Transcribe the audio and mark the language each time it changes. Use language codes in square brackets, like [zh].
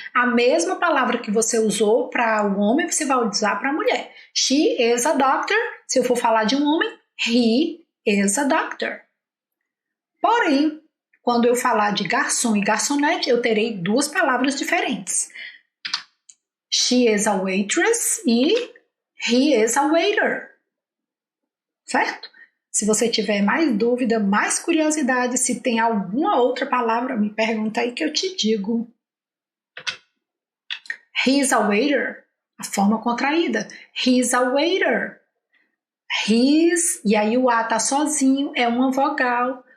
[pt] A mesma palavra que você usou para o homem, você vai usar para a mulher. [en] She is a doctor. [pt] Se eu for falar de um homem, [en] he is a doctor. [pt] Porém, quando eu falar de garçom e garçonete, eu terei duas palavras diferentes. [en] She is a waitress e he is a waiter. [pt] Certo? Se você tiver mais dúvida, mais curiosidade, se tem alguma outra palavra, me pergunta aí que eu te digo. [en] He's a waiter, [pt] a forma contraída. [en] He's a waiter. [pt] He's, e aí o A tá sozinho, é uma vogal.